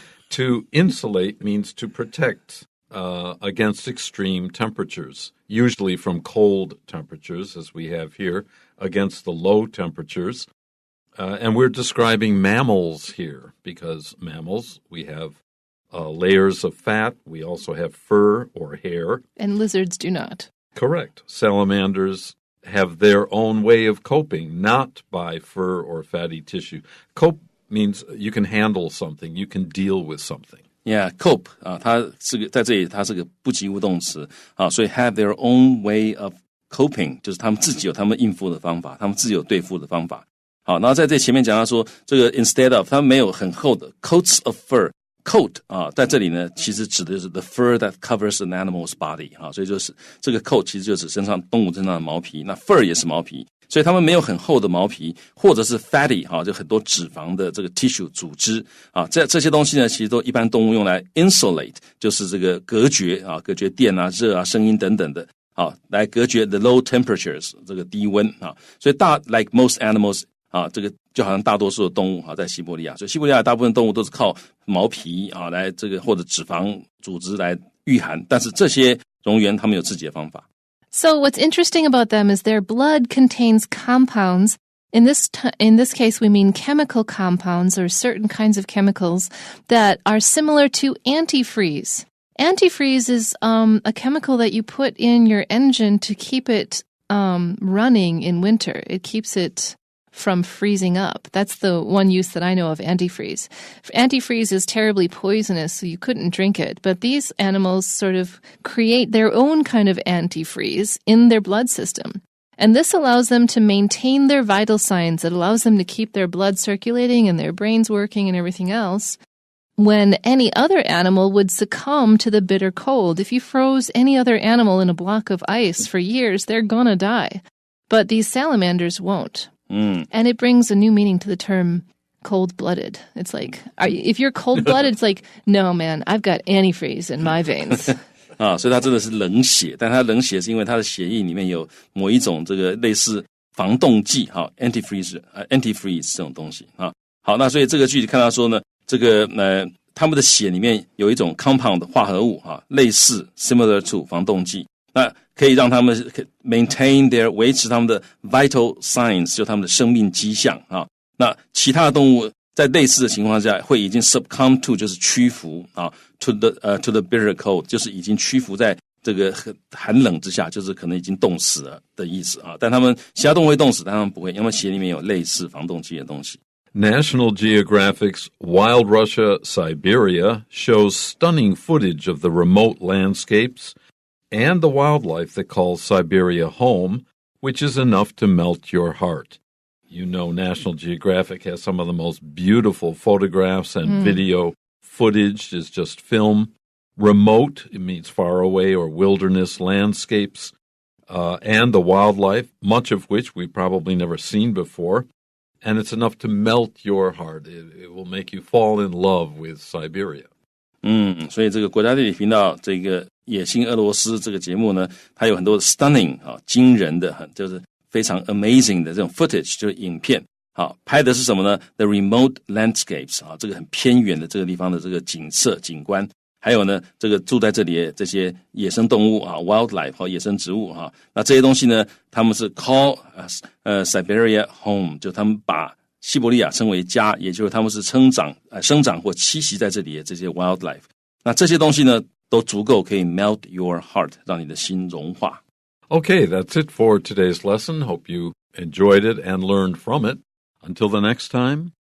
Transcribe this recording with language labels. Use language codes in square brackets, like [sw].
[en] To insulate means to protect against extreme temperatures, usually from cold temperatures, as we have here, against the low temperatures.And we're describing mammals here because mammals, we have layers of fat. We also have fur or hair. And lizards do not. Correct. Salamanders have their own way of coping, not by fur or fatty tissue. Cope means you can handle something. You can deal with something. [zh] Yeah, cope 啊，它是个在这里它是个不及物动词啊，所以 [en] have their own way of coping [zh] 就是他们自己有他们应付的方法，他们自己有对付的方法。好，然后在这前面讲到说，这个 [en] instead of [zh] 它没有很厚的 [en] coats of fur coat [zh] 啊，在这里呢，其实指的是 [en] the fur that covers an animal's body [zh] 啊，所以就是这个 coat 其实就指动物身上的毛皮，那 fur 也是毛皮，所以它们没有很厚的毛皮，或者是 fatty 啊，就很多脂肪的这个 tissue 组织啊，这些东西呢，其实都一般动物用来 insulate， 就是这个隔绝啊，隔绝电啊、热啊、声音等等的。好，来隔绝 [en] the low temperatures [zh] 这个低温啊，所以 [en] like most animals [zh] 啊，这个就好像大多数的动物啊，在西伯利亚，所以西伯利亚大部分动物都是靠毛皮啊来这个或者脂肪组织来御寒，但是这些蝾螈它们有自己的方法。 [en] So what's interesting about them is their blood contains compounds. In this case, we mean chemical compounds or certain kinds of chemicals that are similar to antifreeze. Antifreeze is a chemical that you put in your engine to keep it running in winter. It keeps it from freezing up. That's the one use that I know of antifreeze. Antifreeze is terribly poisonous, so you couldn't drink it. But these animals sort of create their own kind of antifreeze in their blood system. And this allows them to maintain their vital signs. It allows them to keep their blood circulating and their brains working and everything else. When any other animal would succumb to the bitter cold. If you froze any other animal in a block of ice for years, they're gonna die. But these salamanders won't. And it brings a new meaning to the term cold-blooded. It's like, if you're cold-blooded, it's like, no, man, I've got antifreeze in my veins. [zh] 啊，所以它真的是冷血，但它冷血是因为它的血液里面有某一种这个类似防冻剂，哈 ，antifreeze 这种东西啊。好，那所以这个句子看到说呢，这个他们的血里面有一种 compound 化合物啊，类似 [en] similar to [zh] 防冻剂。那可以让他们 [en] maintain their [zh] 维持他们的 [en] vital signs， [zh] 就他们的生命迹象啊。那其他的动物在类似的情况下会已经 [en] succumb to [zh] 就是屈服啊 [en] to the bitter cold [zh] 就是已经屈服在这个寒冷之下，就是可能已经冻死了的意思啊。但他们其他动物会冻死，但他们不会，因为血里面有类似防冻剂的东西。 [en] National Geographic's Wild Russia, Siberia shows stunning footage of the remote landscapes and the wildlife that calls Siberia home, which is enough to melt your heart. You know, National Geographic has some of the most beautiful photographs and video footage is just film. Remote, it means far away or wilderness landscapes, and the wildlife, much of which we've probably never seen before. And it's enough to melt your heart. It will make you fall in love with Siberia. [zh] 所以这个国家地理频道这个野性俄罗斯这个节目呢，它有很多 stunning 啊，惊人的，就是非常 amazing 的这种 footage， 就是影片。好，拍的是什么呢 ？ [en] The remote landscapes [zh] 啊，这个很偏远的这个地方的这个景色景观。还有呢，这个住在这里的这些野生动物啊 ，wildlife 和野生植物啊，那这些东西呢，他们是 [en] call Siberia home， [zh] 就他们把西伯利亚称为家，也就是他们是生长或栖息在这里的这些 wildlife。那这些东西呢，都足够可以 [en] melt your heart， [zh] 让你的心融化。 [en] Okay, that's it for today's lesson. Hope you enjoyed it and learned from it. Until the next time.